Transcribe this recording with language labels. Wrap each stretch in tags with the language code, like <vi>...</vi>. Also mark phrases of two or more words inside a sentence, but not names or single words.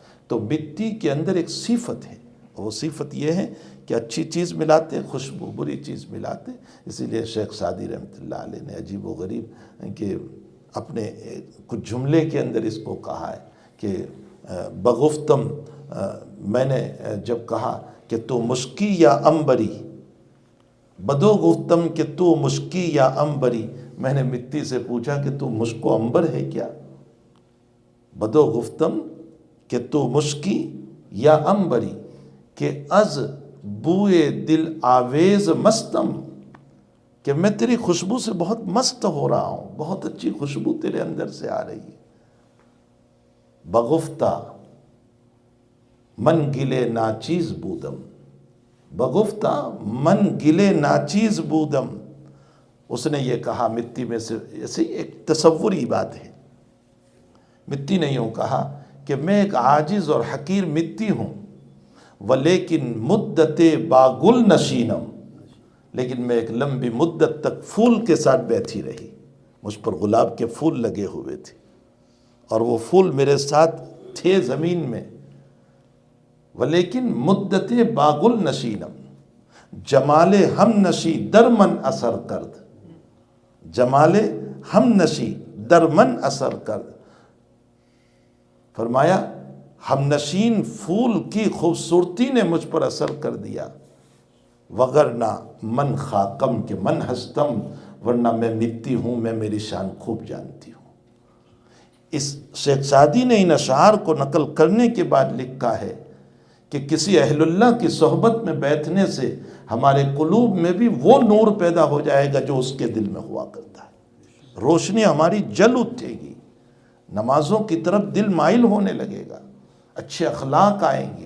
<ur>تو مٹی کے اندر ایک صفت ہے، وہ صفت یہ ہے کہ اچھی چیز ملاتے خوشبو، بری چیز ملاتے۔ اسی لیے شیخ سعدی رحمۃ اللہ علیہ نے عجیب و غریب کہ اپنے کچھ جملے کے اندر اس کو کہا ہے کہ بگفتم، میں نے جب کہا کہ</ur> <fa>تو مشکی یا امبری، بدو گفتم کہ تو مشکی یا امبری،</fa> <ur>میں نے مٹی سے پوچھا کہ تو مشک و امبر ہے کیا؟</ur> <fa>بدو گفتم کہ تو مشکی یا امبری، کہ از بوئے دل آویز مستم،</fa> <ur>کہ میں تیری خوشبو سے بہت مست ہو رہا ہوں، بہت اچھی خوشبو تیرے اندر سے آ رہی ہے۔</ur> <fa>بگفتہ من گلے ناچیز بودم، بگفتہ من گلے ناچیز بودم،</fa> <ur>اس نے یہ کہا مٹی میں سے، ایسے ایک تصوری بات ہے، مٹی نے یوں کہا کہ میں ایک عاجز اور حقیر مٹی ہوں،</ur> <fa>ولیکن مدت باگل نشینم،</fa> <ur>لیکن میں ایک لمبی مدت تک پھول کے ساتھ بیٹھی رہی، مجھ پر گلاب کے پھول لگے ہوئے تھے اور وہ پھول میرے ساتھ تھے زمین میں،</ur> <fa>ولیکن مدت باگل نشینم، جمال ہم نشی در من اثر کرد، جمال ہم نشی در من اثر کرد،</fa> <ur>فرمایا ہم نشین پھول کی خوبصورتی نے مجھ پر اثر کر دیا،</ur> <fa>وگرنہ من خاکم کہ من ہستم،</fa> <ur>ورنہ میں مٹی ہوں، میں میری شان خوب جانتی ہوں۔ اس شیخ سعدی نے ان اشعار کو نقل کرنے کے بعد لکھا ہے کہ کسی اہل اللہ کی صحبت میں بیٹھنے سے ہمارے قلوب میں بھی وہ نور پیدا ہو جائے گا جو اس کے دل میں ہوا کرتا ہے، روشنی ہماری جل اٹھے گی، نمازوں کی طرف دل مائل ہونے لگے گا، اچھے اخلاق آئیں گے۔</ur>